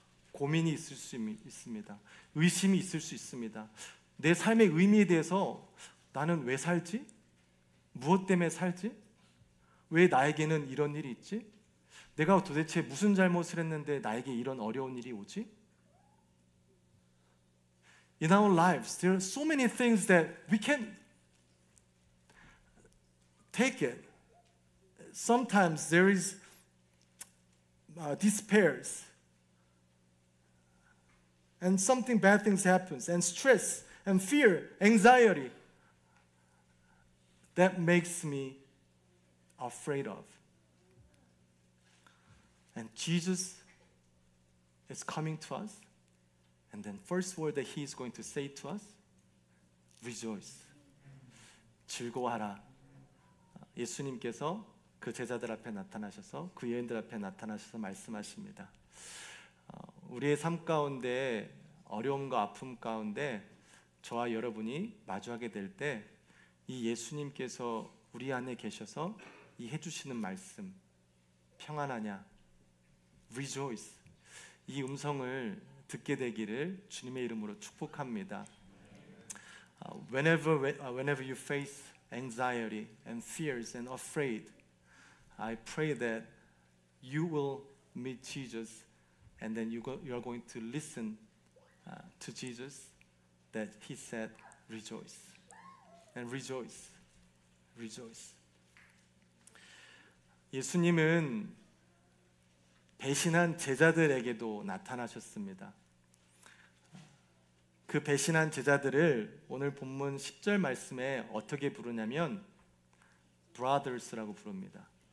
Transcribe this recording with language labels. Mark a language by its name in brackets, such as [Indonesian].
[Korean] 고민이 있을 수 있습니다. 의심이 있을 수 있습니다. 내 삶의 의미에 대해서 나는 왜 살지? 무엇 때문에 살지? 왜 나에게는 이런 일이 있지? 내가 도대체 무슨 잘못을 했는데 나에게 이런 어려운 일이 오지? [English] In our lives, there are so many things that we can take it. Sometimes there is despair, and something bad things happens, and stress, and fear, anxiety. That makes me afraid of. And Jesus is coming to us, and then first word that He is going to say to us, rejoice. [Korean] 즐거워하라. 예수님께서 그 제자들 앞에 나타나셔서 그 여인들 앞에 나타나셔서 말씀하십니다. 우리의 삶 가운데 어려움과 아픔 가운데 저와 여러분이 마주하게 될 때 이 예수님께서 우리 안에 계셔서 이 해주시는 말씀, 평안하냐, rejoice, 이 음성을 듣게 되기를 주님의 이름으로 축복합니다. [English] Whenever you face anxiety and fears and afraid, I pray that you will meet Jesus, and then you are going to listen to Jesus, that He said, rejoice. And rejoice. Rejoice. [Korean] 예수님은 배신한 제자들에게도 나타나셨습니다. 그 배신한 제자들을 오늘 본문 10절 말씀에 어떻게 부르냐면 brothers라고 부릅니다.